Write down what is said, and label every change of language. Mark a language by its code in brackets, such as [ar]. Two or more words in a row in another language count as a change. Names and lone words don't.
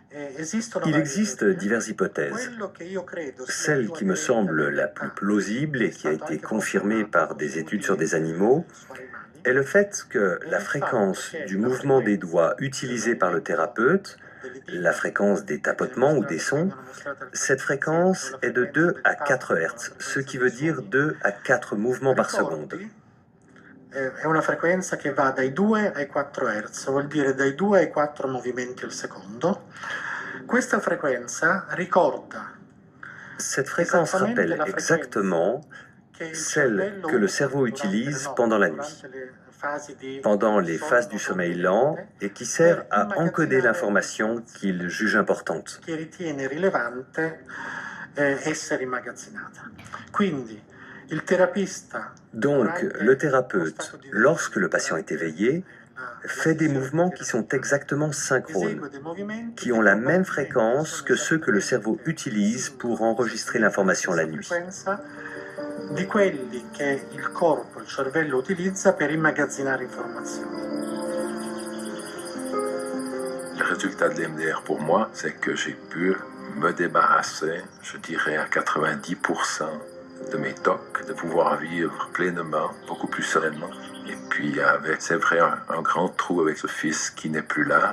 [fr] Il existe diverses hypothèses. Celle qui me semble la plus plausible et qui a été confirmée par des études sur des animaux est le fait que la fréquence du mouvement des doigts utilisé par le thérapeute, la fréquence des tapotements ou des sons, cette fréquence est de 2 à 4 Hz, ce qui veut dire 2 à 4 mouvements par seconde. [it] È una frequenza che va dai 2 ai 4 Hz, vuol dire dai 2 ai 4 movimenti al secondo. Questa frequenza ricorda. [fr] Cette fréquence rappelle exactement celle que le cerveau utilise pendant la nuit, pendant les phases du sommeil lent, et qui sert à encoder l'information qu'il juge importante. [it] Che ritiene rilevante essere immagazzinata. Quindi [fr] Donc, le thérapeute, lorsque le patient est éveillé, fait des mouvements qui sont exactement synchrones, qui ont la même fréquence que ceux que le cerveau utilise pour enregistrer l'information la nuit. [it] Di quelli che il corpo, il cervello utilizza per immagazzinare informazioni. [fr] Le résultat de l'EMDR pour moi, c'est que j'ai pu me débarrasser, je dirais à 90%, de mes tocs, de pouvoir vivre pleinement, beaucoup plus sereinement. Et puis avec, c'est vrai, un grand trou avec ce fils qui n'est plus là.